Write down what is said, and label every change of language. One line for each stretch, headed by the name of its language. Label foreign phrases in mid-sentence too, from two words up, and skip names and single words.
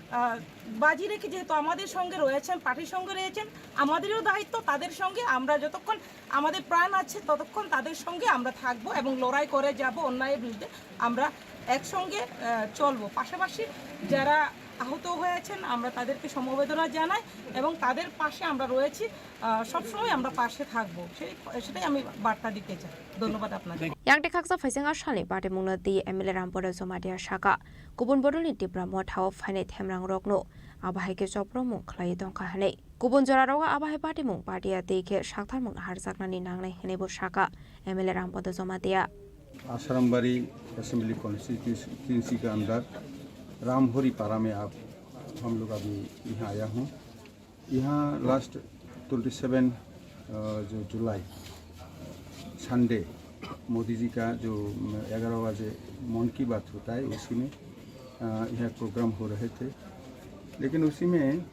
Bangla: বাজি রেখে যেহেতু আমাদের সঙ্গে রয়েছেন পার্টির সঙ্গে রয়েছেন আমাদেরও দায়িত্ব তাদের সঙ্গে আমরা যতক্ষণ আমাদের প্রাণ আছে ততক্ষণ তাদের সঙ্গে আমরা থাকবো এবং লড়াই করে যাব অন্যায়ের বিরুদ্ধে আমরা একসঙ্গে চলবো পাশাপাশি যারা আহত হয়েছেন আমরা তাদেরকে সমবেদনা জানাই এবং তাদের পাশে আমরা রয়েছি সবসময় আমরা পাশে থাকবো সেটাই আমি বার্তা দিতে চাই ধন্যবাদ আপনাদের
Kok Borok: yang dekaksa faisanga shali pate mungna di emile rampora zomadia shaka kubun bodolni tipra mothao phane themrang rokno abahai ke chopro mung khlai dongka hane kubun jora roga abahai pate mung partia deke shakthar mung harjaknani nangnai henebo shaka emile rampoda zomadia
Hindi: आश्रमबाड़ी
English: assembly constituency
Hindi: के अंदर रामहोरी पारा में हम लोग अभी यहाँ आया हूँ यहाँ लास्ट 27 जो जुलाई संडे मोदी जी का जो 11 बजे मन की बात होता है उसी में यह प्रोग्राम हो रहे थे लेकिन उसी में